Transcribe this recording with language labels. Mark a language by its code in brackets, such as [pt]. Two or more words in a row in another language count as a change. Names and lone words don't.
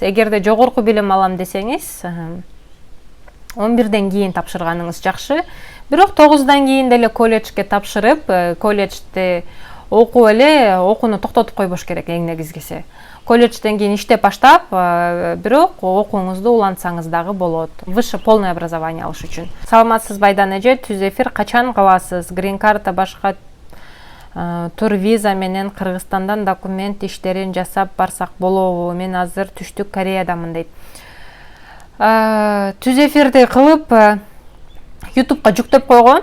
[ky] Эгерде жогорку билим алам десеңиз, 11ден кийин тапшырганыңыз жакшы. Бирок 9дан кийин деле колледжге тапшырып, колледжде окуп эле окууну токтотуп койбош керек эң негизгиси. Колледжден кийин иштеп баштап, бирок окууңузду улантсаңыз дагы болот. [ru] Высшее полное образование [ky] алыш үчүн. Саламатсызбы Айдан эже, түз эфир качан кыласыз? Green Card башка тур виза менен Кыргызстандан документ иштерин жасап барсак болобу? Мен азыр Түштүк Кореядамын дейт. Түз эфирди кылып YouTube'га жүктөп койгом.